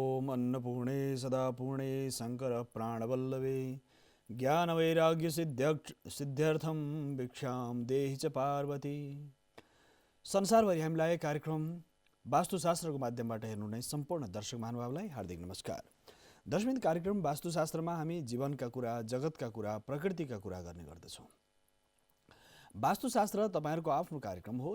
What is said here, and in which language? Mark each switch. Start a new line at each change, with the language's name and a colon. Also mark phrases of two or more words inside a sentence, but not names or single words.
Sanskrit: अन्नपूर्णे सदा पूर्णे शङ्कर प्राणवल्लभे ज्ञानवैराग्य सिद्ध्यर्थम भिक्षाम देहि च पार्वती।
Nepali: संसारभरि हामीलाई कार्यक्रम वास्तुशास्त्रको माध्यमबाट हेर्नुहुने सम्पूर्ण दर्शक महानुभावलाई हार्दिक नमस्कार। दर्शक कार्यक्रम वास्तुशास्त्रमा हामी जीवनका कुरा, जगतका कुरा, प्रकृतिका कुरा गर्ने गर्दछौँ। वास्तुशास्त्र तपाईहरुको आफ्नो कार्यक्रम हो।